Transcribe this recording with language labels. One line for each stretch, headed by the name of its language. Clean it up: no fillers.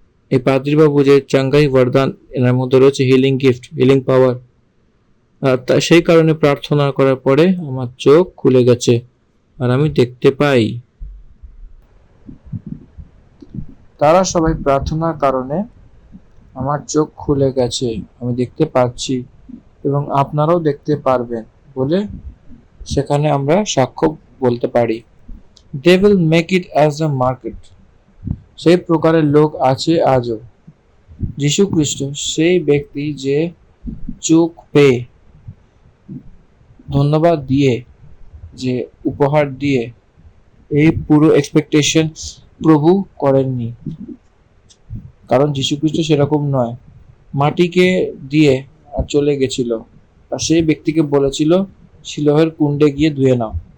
Bangla: এই পাদ্রীবাবু যে চাঙ্গাই বরদান এনার মধ্যে রয়েছে,
English: healing gift, healing power,
Bangla: সেই কারণে প্রার্থনা করার পরে আমার চোখ খুলে গেছে আর আমি দেখতে পাই। তারা সবাই প্রার্থনার কারণে আমার চোখ খুলে গেছে, আমি দেখতে পাচ্ছি এবং আপনারাও দেখতে পারবেন বলে সেখানে আমরা সাক্ষ্য বলতে পারি।
English: They will make it as a market.
Bangla: সেই প্রকারের লোক আছে আজও। যীশু খ্রিস্ট সেই ব্যক্তি যে চোখ পেয়ে ধন্যবাদ দিয়ে, যে উপহার দিয়ে এই পুরো এক্সপেকটেশন প্রভু করেননি, কারণ যীশু খ্রিস্ট সেরকম নয়, মাটিকে দিয়ে আর চলে গেছিল আর সেই ব্যক্তিকে বলেছিল শিলোহের কুণ্ডে গিয়ে ধুয়ে নাও।